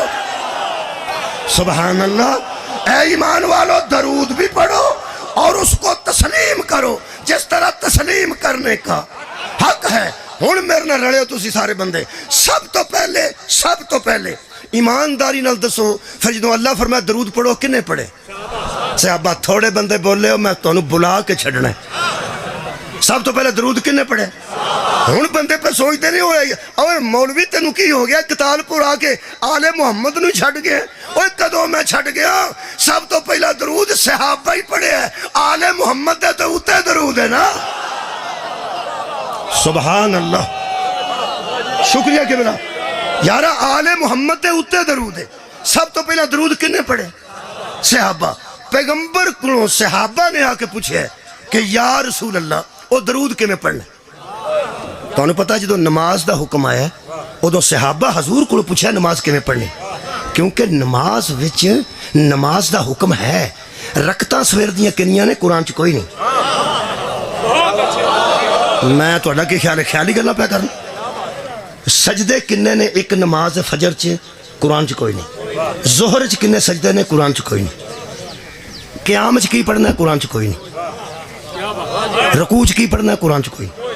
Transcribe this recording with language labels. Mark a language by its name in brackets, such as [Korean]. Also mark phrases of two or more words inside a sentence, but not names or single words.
[Arabic] سبحان اللہ. [Urdu] اے ایمان والو درود بھی پڑھو اور اس کو تسلیم کرو جس طرح تسلیم کرنے کا حق ہے. [Punjabi] ہن میرے نہ رڑے ہو تسی سارے بندے. سب تو پہلے ایمانداری نال دسو، پھر جدوں اللہ فرمایا درود پڑھو کنے پڑھے؟ صحابہ. تھوڑے بندے بولے ہو، میں تانوں بلا کے چھڈنا ہے. سب تو پہلے درود کنے پڑھے؟ ہن بندے پہ سوچتے نہیں ہوئے اوے مولوی تینوں کی ہو گیا کتال پور آ کے آل محمد نو چھڈ گئے؟ اوے کدوں میں چھڈ گیا؟ سب تو پہلا درود صحابہ ہی پڑھے ہے. آل محمد دے تو اوتے درود ہے نا. [Arabic] سبحان اللہ. [Punjabi] شکریہ کہ بلا یارا آل محمد دے اوتے درود ہے. سب تو پہلا درود کنے پڑھے؟ صحابہ. پیغمبر کو صحابہ نے آ کے پوچھے کہ [Arabic] یا رسول اللہ [Punjabi] وہ درود کے میں پڑھنا؟ تو انہیں پتا جدو نماز دا حکم آیا ہے ادو صحابہ حضور کو پوچھا نماز کے میں پڑھنی، کیونکہ نماز وچ نماز دا حکم ہے. رکعتاں سویر دیاں کنیاں نے؟ قرآن چ کوئی نہیں. میں تو کی خیال ہے خیالی گلا پہ کرنا. سجدے کنے نے ایک نماز فجر چ؟ قرآن چ کوئی نہیں. ظہر چ کنے سجدے نے؟ قرآن چ کوئی نہیں. قیام چ کی پڑھنا ہے؟ قرآن چ کوئی نہیں. رکوع چ کی پڑھنا ہے؟ قرآن چ کوئی نہیں.